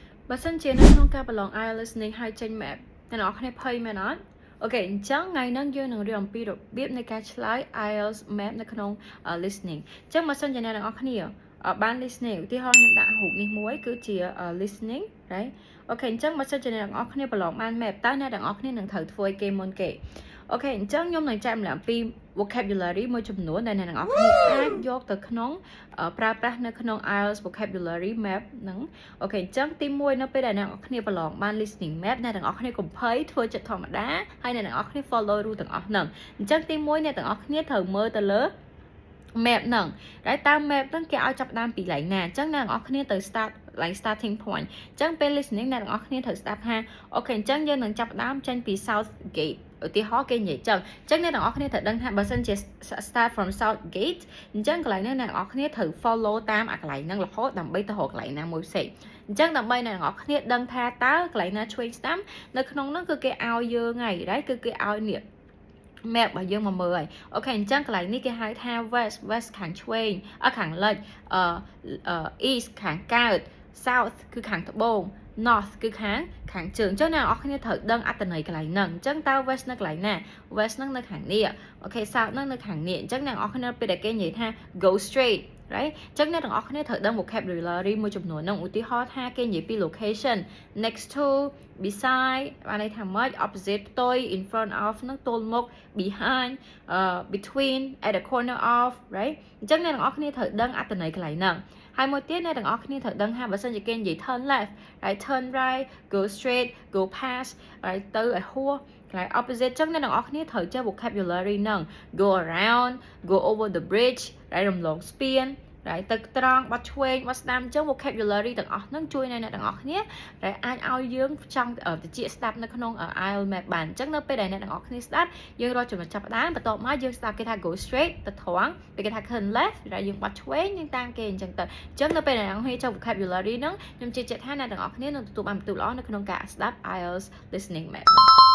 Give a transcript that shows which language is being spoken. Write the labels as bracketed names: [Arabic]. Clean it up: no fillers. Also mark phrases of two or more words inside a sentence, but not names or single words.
[Khmer] បើសិនជានៅក្នុងការប្រឡង IELTS listening ហើយចេញ map អ្នកនរគ្នាភ័យមែនអត់អូខេអញ្ចឹងថ្ងៃហ្នឹងយើងនឹងរៀនអំពីរបៀបនៃការឆ្លើយ IELTS map នៅក្នុង listening អញ្ចឹងបើសិនជាអ្នកនរគ្នាបាន listening ឧទាហរណ៍ខ្ញុំដាក់រូបនេះមួយគឺជា [English] listening right [Khmer] អូខេអញ្ចឹងបើសិនជាអ្នកនរគ្នាប្រឡងបាន map តើ អ្នកនរគ្នានឹងត្រូវធ្វើឲ្យគេមុនគេអូខេអញ្ចឹងខ្ញុំនឹងចែកម្លែកអំពី vocabulary មួយចំនួនដែលអ្នកនរគ្នាអាចយកទៅក្នុងប្រើប្រាស់នៅក្នុង [English] IELTS vocabulary map [Khmer] ហ្នឹងអូខេអញ្ចឹងទី1នៅពេលដែលអ្នកនរគ្នាប្រឡងបាន listening map អ្នកនរគ្នាកុំភ័យធ្វើចិត្តធម្មតាហើយអ្នកនរគ្នា [English] follow rule [Khmer] ទាំងអស់ហ្នឹងអញ្ចឹងទី1អ្នកទាំងអស់គ្នាត្រូវមើលទៅលើ map ហ្នឹងតែតាម map ហ្នឹងគេឲ្យ ចាប់ដើមពីកន្លែងណាអញ្ចឹងអ្នកទាំងអស់គ្នាទៅ [English] start like starting point [Khmer] អញ្ចឹងពេល listening អ្នកទាំងអស់គ្នាត្រូវស្ដាប់ថាអូខេអញ្ចឹងយើងនឹងចាប់ ដើមចេញពី South Gate ឧទាហរណ៍គេនិយាយចឹងអញ្ចឹងអ្នកទាំងអស់គ្នាត្រូវដឹងថាបើសិនជា [English] start from South Gate [Khmer] អញ្ចឹងកន្លែងហ្នឹងអ្នកទាំងអស់គ្នាត្រូវ follow តាមអាកន្លែងហ្នឹងរហូតដើម្បីទៅរកកន្លែងណាមួយផ្សេងអញ្ចឹងដើម្បីអ្នកទាំងអស់គ្នាដឹងថាតើកន្លែងណាឆ្វេងស្ដាំនៅក្នុងហ្នឹងគឺគេឲ្យយើងហើយrightគឺគេឲ្យនេះ map របស់យើងមកមើលហើយអូខេអញ្ចឹងកន្លែងនេះគេហៅថា west ខាងឆ្វេងខាងលិច east ខាងកើត south គឺខាងត្បូង north គឺខាងជើងអញ្ចឹងអ្នកនរគ្នាត្រូវដឹងអត្ថន័យកន្លែងហ្នឹងអញ្ចឹងតើ west នៅកន្លែងណា west ហ្នឹងនៅខាងនេះអូខេ south ហ្នឹងនៅខាងនេះអញ្ចឹងអ្នកនរគ្នាពេលដែលគេនិយាយថា [English] go straight right [Khmer] អញ្ចឹងអ្នកទាំងអស់គ្នាត្រូវដឹង vocabulary មួយចំនួនហ្នឹងឧទាហរណ៍ថាគេនិយាយពី [English] location next to beside [Khmer] បានន័យថាម៉េច opposite ផ្ទុយ [English] in front of [Khmer] ហ្នឹងទល់មុខ [English] behind between at the corner of right [Khmer] អញ្ចឹងអ្នកទាំងអស់គ្នាត្រូវដឹងអត្ថ ន័យកន្លែងហ្នឹងហើយមួយទៀតអ្នកទាំងអស់គ្នាត្រូវដឹងថាបើសិនជាគេនិយាយ [English] turn left right turn right go straight go past right [Khmer] ទៅឲ្យហួសកន្លែង opposite ចឹងអ្នកទាំងអស់គ្នាត្រូវចេះ vocabulary ហ្នឹង [English] go around go over the bridge right [Khmer] រំលងស្ពានright ទៅត្រង់បាត់ឆ្វេងបាត់ស្ដាំអញ្ចឹង vocabulary ទាំងអស់ហ្នឹងជួយអ្នកទាំងអស់គ្នាដែលអាចឲ្យយើងចង់តិចស្ដាប់នៅក្នុង IELTS map បានអញ្ចឹងនៅពេលដែលអ្នកទាំងអស់គ្នាស្ដាប់យើងរកចំណុចចាប់ផ្ដើមបន្ទាប់មកយើងស្ដាប់គេថា [English] go straight [Khmer] ទៅត្រង់ពេលគេថា [English] turn left right [Khmer] យើងបាត់ឆ្វេងយើងតាមគេអញ្ចឹងទៅអញ្ចឹងនៅពេលដែលអ្នកទាំងអស់គ្នាចូល vocabulary ហ្នឹងខ្ញុំជឿជាក់ថាអ្នកទាំងអស់គ្នានឹងទទួលបានបន្ទុកល្អនៅក្នុងការស្ដាប់ IELTS [English] listening map